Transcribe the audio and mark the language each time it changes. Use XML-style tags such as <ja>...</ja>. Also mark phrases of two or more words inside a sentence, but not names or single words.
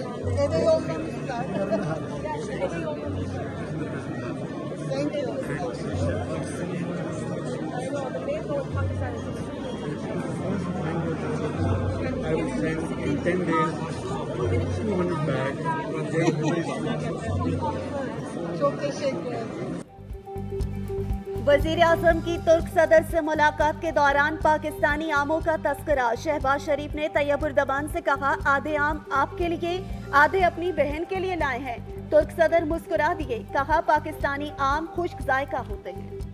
<tr>Eve yollamışlar.</tr> <en>Thank you. first point was I will send in 10 days 200 bags. But then</en> <tr>Çok teşekkür ederim.</tr> <ur>وزیر اعظم کی ترک صدر سے ملاقات کے دوران پاکستانی آموں کا تذکرہ. شہباز شریف نے طیب اردوان سے کہا، آدھے آم آپکے لیے آدھے اپنی بہن کے لیے لائے ہیں. ترک صدر مسکرا دیے، کہا پاکستانی آم خشک ذائقہ ہوتے ہیں.</ur>